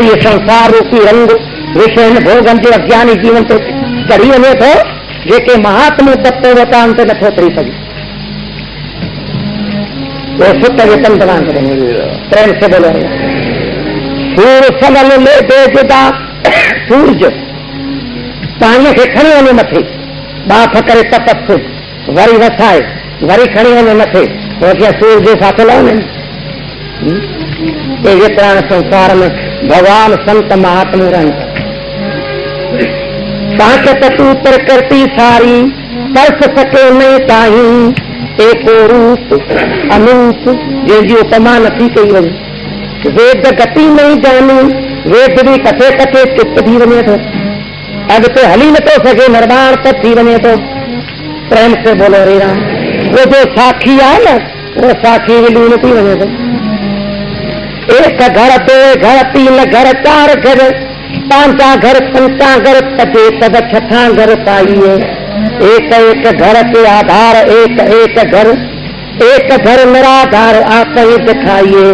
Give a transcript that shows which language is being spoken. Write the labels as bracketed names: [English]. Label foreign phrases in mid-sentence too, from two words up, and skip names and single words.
[Sindhi] इहो संसार रूपी रंग विषयनि भोगनि जो अज्ञानी जीवन ते चढ़ी वञे थो, जेके महात्मो तत्व वता उन ते नथो चढ़ी सघे, वो सुत जे तंद वांगुरु। [Hindi] प्रेम से बोलो [Sindhi] सूर सलल ले बेजुदा, सूरज पाणीअ खे खणी वञे मथे, बाफ़ करे तपस वरी वसाए वरी खणी वञे मथे, पोइ सूरज जे फाथल आहिनि। अहिड़े तरह संसार में भगवान संत महात्मा रहनि। [Hindi] ताकत तू प्रकृति सारी परस सके नहीं ताही, [Sindhi] एको रूप अनूप जंहिंजी उपमा नथी कई वञे। [Hindi] वेद गति नहीं जानी, [Sindhi] वेद भी कथे कथे चित्त थी वञे थो, अॻिते हली नथो सघे, निर्माण त थी वञे थो। [Hindi] प्रेम से बोलो रे राम। [Sindhi] वो जो साखी आहे न, वो साखी भी लीन थी वञे थो। [Hindi] एक घर दो घर तीन घर चार घर पांचा घर पंचा घर पचे तब छठा घर पाइए। एक एक घर के आधार एक एक घर, एक घर निराधार आप ही दिखाइए।